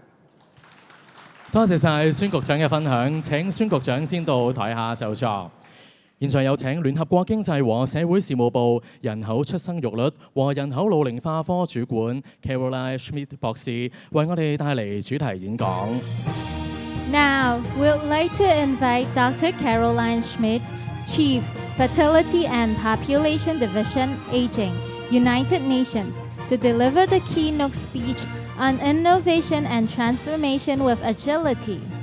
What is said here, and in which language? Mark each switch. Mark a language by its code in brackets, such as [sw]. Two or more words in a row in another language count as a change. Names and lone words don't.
[yue] 多謝晒孫局長嘅分享。請孫局長先到台下就座。現在有請聯合國經濟和社會事務部人口出生育率和人口老齡化科主管 Karoline SCHMID 博士為我哋帶嚟主題演講。 [en] Now, we'd like to invite Dr. Karoline SCHMID, Chief, Fertility and Population Division, Aging, United Nations, to deliver the keynote speech on innovation and transformation with agility.